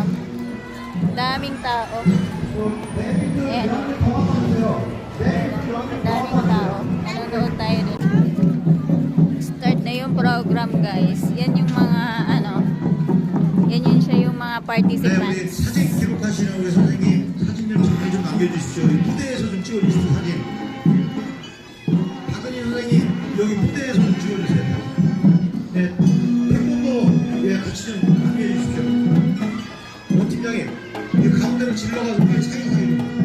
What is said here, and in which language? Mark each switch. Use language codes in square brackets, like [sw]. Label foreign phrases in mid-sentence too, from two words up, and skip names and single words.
[tl] Daming tao. Ayan. Daming tao. Manonood tayo dun. Start na yung program guys. Yan yung mga ano, yan yun siya yung mga participants. [ko] 사진 기록하시는 우리 선생님 사진 좀 잘 좀 남겨주십시오. 무대에서 좀 찍어주십시오. 사진. 박은희 선생님 여기 무대에서 좀 찍어주세요. 네, 태권도 예 같이 좀 남겨주십시오. 팀장님 이 가운데로 질러가서 우리 사진 찍어주세요.